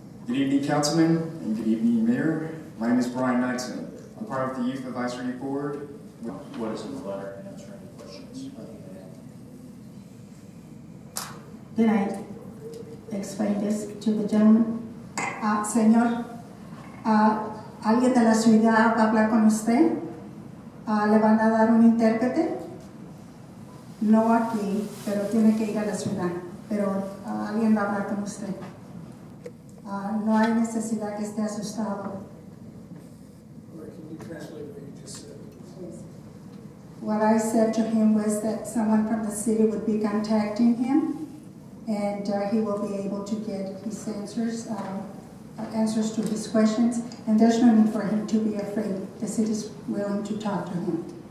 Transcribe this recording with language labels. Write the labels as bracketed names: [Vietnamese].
[English] Good evening, Councilman, and good evening, Mayor. My name is Brian Knightson. I'm part of the Youth Advisory Board. What is in the letter and answer any questions? Did I explain this to the gentleman? [Spanish] Señor, alguien de la ciudad va a hablar con usted. Le van a dar un intérprete. No aquí, pero tiene que ir a la ciudad. Pero alguien va a hablar con usted. No hay necesidad que esté asustado. [English] What I said to him was that someone from the city would be contacting him, and he will be able to get his answers to his questions, and there's no need for him to be afraid. The city is willing to talk to him.